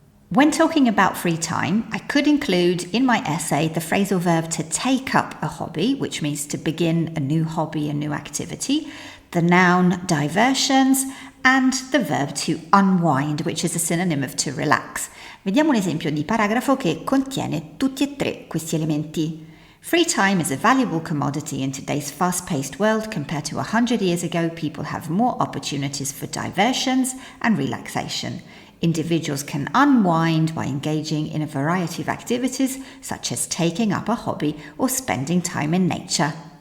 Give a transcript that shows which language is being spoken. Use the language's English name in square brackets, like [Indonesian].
[English] When talking about free time, I could include in my essay the phrasal verb to take up a hobby, which means to begin a new hobby, a new activity, the noun diversions, and the verb to unwind, which is a synonym of to relax. [Italian] Vediamo un esempio di paragrafo che contiene tutti e 3 questi elementi. [English] Free time is a valuable commodity in today's fast-paced world. Compared to 100 years ago, people have more opportunities for diversions and relaxation. Individuals can unwind by engaging in a variety of activities, such as taking up a hobby or spending time in nature.